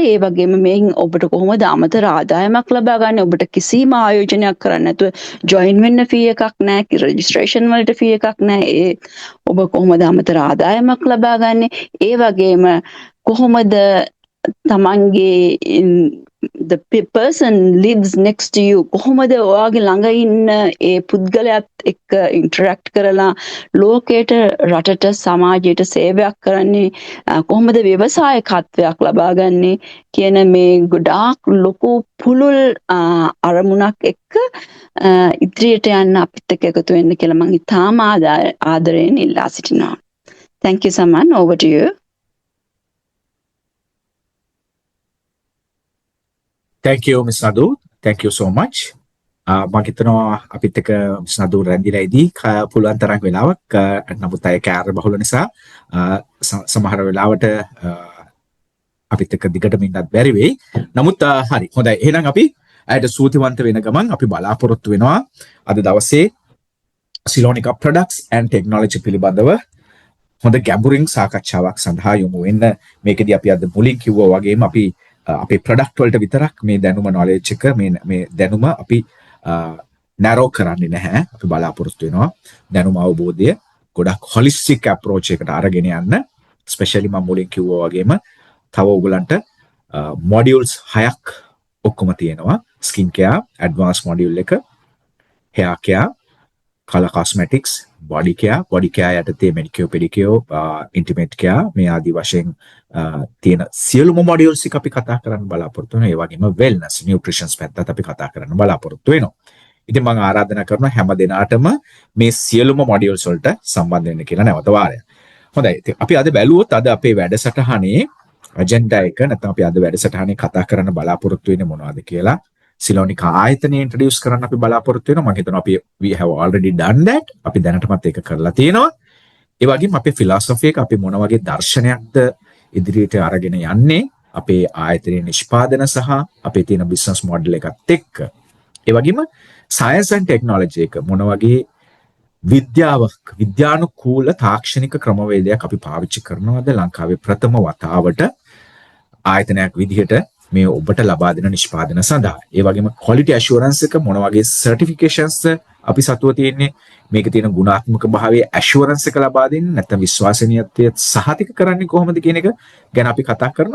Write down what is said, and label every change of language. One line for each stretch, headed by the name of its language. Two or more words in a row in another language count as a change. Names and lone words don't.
Sinhala: ඒ වගේම මේන් ඔබට කොහොමද අමතර ආදායමක් ලබා ගන්න, ඔබට කිසිම ආයෝජනයක් කරන්න නැතුව ජොයින් වෙන්න ෆී එකක් නැහැ, රෙජිස්ට්‍රේෂන් වලට ෆී එකක් නැහැ. ඔබ කොහොමද අමතර ආදායමක් ලබා ගන්න, ඒ වගේම කොහොමද තමන්ගේ
English: the person lives next to you
Sinhala: කොහොමද ඔයාගේ ළඟ ඉන්න ඒ පුද්ගලයාත් එක්ක ඉන්ටරැක්ට් කරලා ලෝකයට, රටට, සමාජයට සේවයක් කරන්නේ, කොහොමද ව්‍යවසායකත්වයක් ලබා ගන්නේ කියන මේ ගොඩාක් ලොකු පුළුල් අරමුණක් එක්ක ඉදිරියට යන්න අපිත් එක්ක එකතු වෙන්න කියලා මම ඉතාම ආදරයෙන් ඉල්ලා සිටිනවා.
English: Thank you, Saman. Over to you. Thank you, Ms. Nadu. thank you so much.
Sinhala: මම හිතනවා අපිත් එක්ක සනදු රැඳිලා ඉදී පුළුවන් තරම් වෙලාවක් නමුත් අය කෑර බහුල නිසා සමහර වෙලාවට අපිත් එක්ක දිගටම ඉන්නත් බැරි වෙයි. නමුත් හරි හොඳයි. එහෙනම් අපි අයට සූතිවන්ත වෙන ගමන් අපි බලාපොරොත්තු වෙනවා අද දවසේ සිලෝනිකා
English: products and technology
Sinhala: පිළිබඳව හොඳ ගැඹුරින් සාකච්ඡාවක් සඳහා යොමු වෙන්න. මේකෙදී අපි අද මුලින් කිව්වා වගේම අපි අපේ ප්‍රොඩක්ට් වලට විතරක් මේ දැනුම knowledge එක මේ දැනුම අපි නැරෝ කරන්නේ නැහැ. අපි බලාපොරොත්තු වෙනවා දැනුම අවබෝධය ගොඩක්
English: holistic approach
Sinhala: එකකට අරගෙන යන්න. especially මම මුලින් කිව්වා වගේම තව ඔයගලන්ට modules 6ක් ඔක්කොම තියෙනවා.
English: skin care advanced module
Sinhala: එක,
English: hair care, color cosmetics, body care
Sinhala: යටතේ
English: manicure pedicure, intimate care
Sinhala: මේ ආදී වශයෙන් තියෙන සියලුම modules එක අපි කතා කරන්න බලාපොරොත්තු වෙනවා. ඒ වගේම
English: wellness nutrition
Sinhala: පැත්තත් අපි කතා කරන්න බලාපොරොත්තු වෙනවා. ඉතින් මම ආරාධනා කරනවා හැම දිනාටම මේ සියලුම modules වලට සම්බන්ධ වෙන්න කියලා නැවත වාරයක්. හොඳයි. ඉතින් අපි අද බැලුවොත් අද අපේ වැඩසටහනේ agenda එක නැත්නම් අපි අද වැඩසටහනේ කතා කරන්න බලාපොරොත්තු වෙන්නේ මොනවද කියලා සිලෝනිකා ආයතනය ඉන්ට්‍රොඩියුස් කරන්න අපි බලාපොරොත්තු වෙනවා. මම හිතනවා අපි
English: we have already done that.
Sinhala: අපි දැනටමත් ඒක කරලා තියෙනවා. ඒ වගේම අපේ philosophy එක අපි මොන වගේ දර්ශනයක්ද ඉදිරියට අරගෙන යන්නේ අපේ ආයතනයේ නිෂ්පාදන සහ අපේ තියෙන
English: business model
Sinhala: එකත් එක්ක. ඒ වගේම
English: science and technology
Sinhala: එක මොන වගේ විද්‍යානුකූල තාක්ෂණික ක්‍රමවේදයක් අපි පාවිච්චි කරනවද ලංකාවේ ප්‍රථම වතාවට ආයතනයක් විදිහට මේ ඔබට ලබා දෙන නිෂ්පාදන සඳහා. ඒ වගේම
English: quality assurance
Sinhala: එක මොන වගේ certifications අපි සතුව තියෙන්නේ, මේකේ තියෙන ගුණාත්මක භාවයේ assurance එක ලබා දෙන්නේ නැත්නම් විශ්වාසනීයත්වය සහතික කරන්නේ කොහොමද කියන එක ගැන අපි කතා කරනවා.